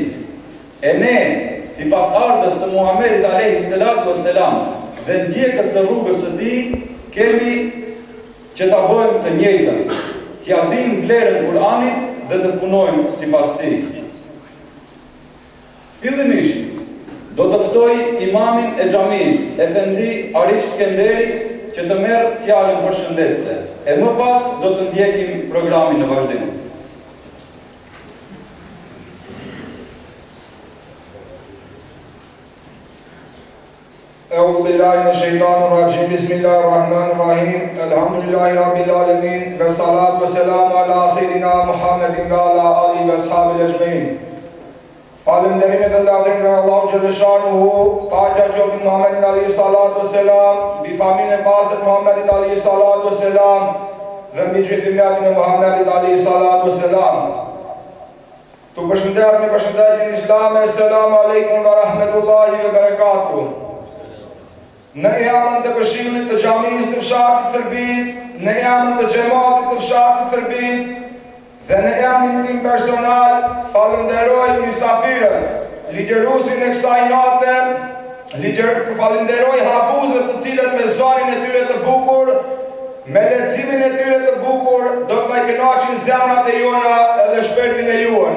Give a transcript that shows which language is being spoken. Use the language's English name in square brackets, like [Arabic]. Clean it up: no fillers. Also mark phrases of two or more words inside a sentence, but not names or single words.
[Albanian] E ne, sipas ardhës të Muhamedit [Arabic] عليه الصلاة والسلام [Albanian] dhe ndjekës së rrugës së tij, kemi që ta bëjmë të njëjtën, t'ia dimë vlerën Kur'anit dhe të punojmë sipas tij. Fillimisht, do të ftoj imamin e xhamisë, Efendi Arif Skenderi, që të merr fjalën përshëndetëse. E më pas do të ndjekim programin në vazhdim. [Arabic] أعوذ بالله من الشيطان الرجيم بسم الله الرحمن الرحيم الحمد لله رب العالمين والصلاة والسلام على سيدنا محمد وعلى آله وأصحابه أجمعين. [Albanian] Falënderimet dhe lavdërimet nga Allahu xhaleshanuhu, paqja qoftë Muhammedin [Arabic] عليه الصلاة والسلام, [Albanian] mbi familjen e pastër Muhammedit [Arabic] عليه الصلاة والسلام [Albanian] dhe mbi gjithë ummetin e Muhammedit [Arabic] عليه الصلاة والسلام. [Albanian] Tu përshëndes me përshëndetjen islame, [Arabic] السلام عليكم ورحمة الله وبركاته. [Albanian] Në emrin të këshillit të xhamisë të fshatit Shërbinës, në emrin të xhamatit të fshatit Shërbinës dhe në emrin tim personal, falenderoj mysafirët, ligjëruesin e kësaj nate, falenderoj hafuzët të cilët me zonin e tyre të bukur Me leximin e tyre të bukur, do të na kënaqin zemrat e juana edhe shpirtin e juan.